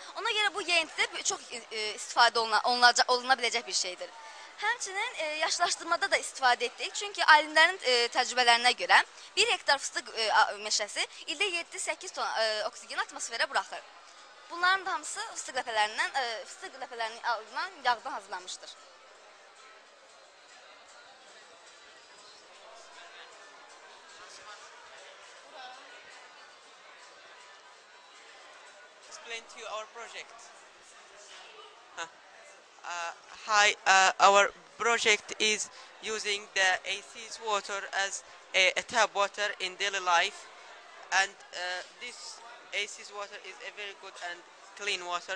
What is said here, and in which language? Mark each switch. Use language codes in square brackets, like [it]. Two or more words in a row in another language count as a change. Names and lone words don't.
[az] Ona görə bu yeyintidə çox istifadə oluna biləcək bir şeydir. Həmçinin yaşlaşdırmada da istifadə etdik. Çünki alimlərin təcrübələrinə görə 1 hektar fıstıq meşəsi ildə 7-8 ton oksigen atmosferə buraxır. Bunların da hamısı fıstıq ləpələrinin alınan yağdan hazırlanmışdır. [en] Explain to you our project. Hi, our project is using the AC's water as a tap water in daily life, and this AC's water is a very good and clean water.